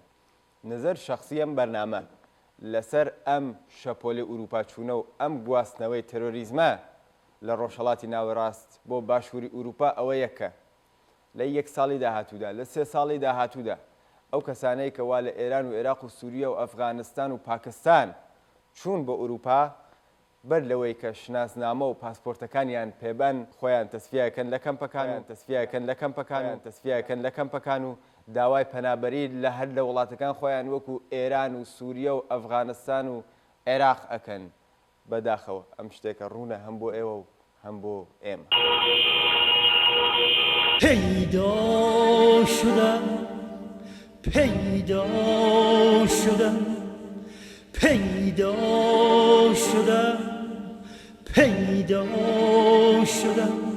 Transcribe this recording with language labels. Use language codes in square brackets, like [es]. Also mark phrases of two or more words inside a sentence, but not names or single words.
[fa] نظر شخصی [ckb] ئەم بەرنامە لەسەر ئەم شەپۆلی ئوروپا چوونە و ئەم گواستنەوەی تەرۆریزمە لە ڕۆژهەڵاتی ناوەڕاست بۆ باشووری ئوروپا ئەوە یەکە لە 1 ساڵی داهاتوودا لە 3 ساڵی داهاتوودا ئەو کەسانەی کەوا لە ئێران و عێراق و سووریا و ئەفغانستان و پاکستان چوون بۆ ئوروپا بەر لەوەی کە شناسنامە و پاسپۆرتەکانیان پێبەن خۆیان تەسفیەکەن لە کەمپەکان و داوای پەنابەری لە هەر لە وڵاتەکان خۆیان وەکو ئێران و سووریا و ئەفغانستان و عێراق ئەکەن بەداخەوە ئەم شتێکە ڕوونە هەم بۆ ئێوە و هەم بۆ ئێمە. [fa] پیدا شدم پیدا شدم پیدا شدم پیدا شدم